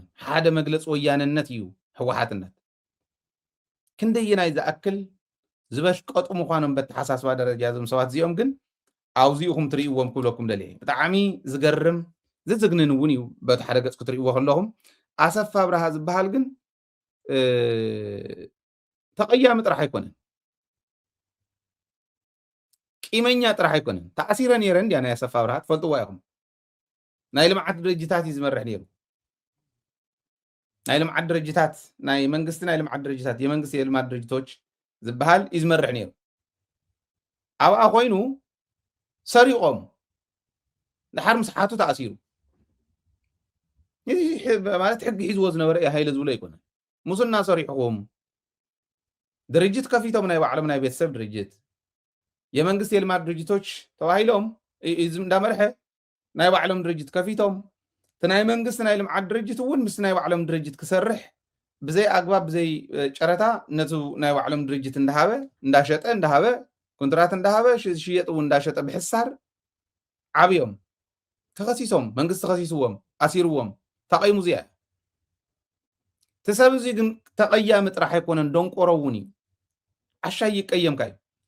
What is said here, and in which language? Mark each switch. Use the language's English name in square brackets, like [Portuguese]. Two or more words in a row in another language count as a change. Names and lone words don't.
[Tigrinya] ሓደ መግለፂ ወያነነት እዩ ሕወሓትነት ክንደየናይ ዝኣክል ዝበሽቀጡ ምዃኖም በተሓሳስባ ደረጃ ዞም ሰባት እዚኦም ግን ኣብዚኡኹም ትርእይዎም ክብለኩም ደልየ ብጣዕሚ ዝገርም ዝዝግንን እውን እዩ በቲ ሓደ ገፅ ክትርእይዎ ከለኹም ኣሰፋ ብርሃ ዝበሃል ግን ተቐያሚ ጥራሕ ኣይኮነን ቂመኛ ጥራሕ ኣይኮነን ተኣሲረ ነይረ እንድያ ናይ ኣሰፋ ብርሃ ትፈልጥዋ ኢኹም ናይ ልምዓት ድርጅታት እዩ ዝመርሕ ነይሩ ናይ ልምዓት ድርጅታት ናይ መንግስቲ ናይ ልምዓት ድርጅታት የመንግስቲ [Amharic] የልማት ድርጅቶች [Tigrinya] ዝበሃል እዩ ዝመርሕ ነይሩ ኣብኣ ኮይኑ ሰሪቆም ድሓር ምስ ሓቱ ተኣሲሩ ማለት ሕጊ ሒዝዎ ዝነበረ እዩ ሃይለ ዝብሎ ኣይኮነን ሙስና ሰሪሕዎም ድርጅት ከፊቶም ናይ ባዕሎም ናይ ቤተሰብ ድርጅት የመንግስቲ [Amharic] የልማት ድርጅቶች [Tigrinya] ተባሂሎም እንዳመርሐ ናይ ባዕሎም ድርጅት ከፊቶም ናይ መንግስቲ ናይ ልምዓት ድርጅት እውን ምስ ናይ ባዕሎም ድርጅት ክሰርሕ ብዘይ ኣግባብ ብዘይ ጨረታ ነቱ ናይ ባዕሎም ድርጅት እንዳሃበ ኮንትራት እንዳሃበ ሽየጥ እውን እንዳሸጠ ብሕሳር ዓብዮም ተኸሲሶም መንግስቲ ተኸሲስዎም ኣሲርዎም ተቐይሙ እዚኣ እቲ ሰብ እዚ ግን ተቐያሚ ጥራሕ ኣይኮነን ደንቆሮ እውን እዩ ዓሻይ ይቀየምካ እዩ